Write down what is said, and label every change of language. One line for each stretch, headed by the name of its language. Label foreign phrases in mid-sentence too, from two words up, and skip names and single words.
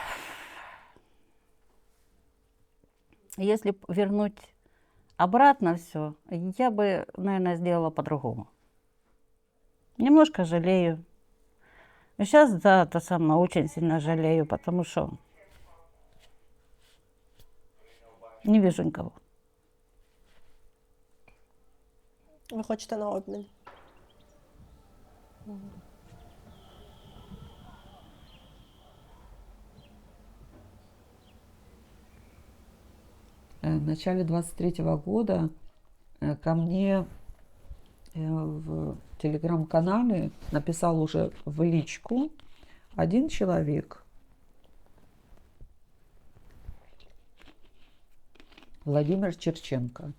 Russian: Если б вернуть обратно все, я бы, наверное, сделала по-другому. Немножко жалею. Сейчас, да, очень сильно жалею, потому что не вижу никого.
Ukrainian: Ви хочете на обмін?
Russian: В начале 23 года ко мне в телеграм-канале написал уже в личку один человек, Владимир Черченко.